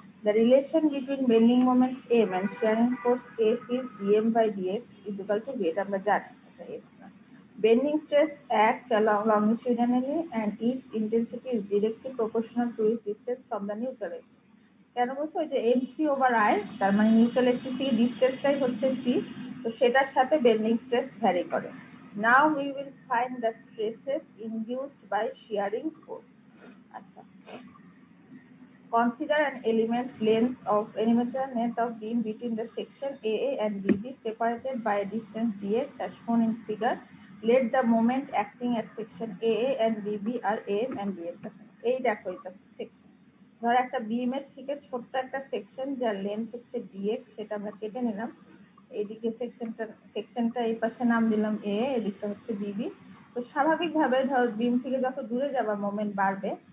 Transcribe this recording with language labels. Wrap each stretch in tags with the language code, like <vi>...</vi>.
<en>The relation between bending moment M and shearing force F is dm by dx is equal to v.</en> <bn>আমরা জানি এটা F না।</bn> <en>Bending stress acts along longitudinally and its intensity is directly proportional to its distance from the neutral axis.</en> <bn>কেন বলছো? ওই যে MC over I, তার মানে নিউট্রাল অ্যাক্সিস থেকে ডিসটেন্সটাই হচ্ছে সি, তো সেটার সাথে বেন্ডিং স্ট্রেস ভ্যারি করে।</bn> <en>Now we will find the stresses induced by shearing force. আচ্ছা, consider an element's length of length of beam between the section AA and BB separated by a distance dx as shown in figure. Let the moment acting at section AA and BB are AM and BF.</en> <bn>এই দেখো এটা section, ধর একটা বিমের থেকে ছোট্ট একটা section যার লেন্থ হচ্ছে ডিএক্স, সেটা আমরা কেটে নিলাম। এইদিকে সেকশনটা এই পাশে নাম দিলাম এ, এদিকটা হচ্ছে বিবি। তো স্বাভাবিকভাবে ধর বিম থেকে যত দূরে যাবা মোমেন্ট বাড়বে।</bn>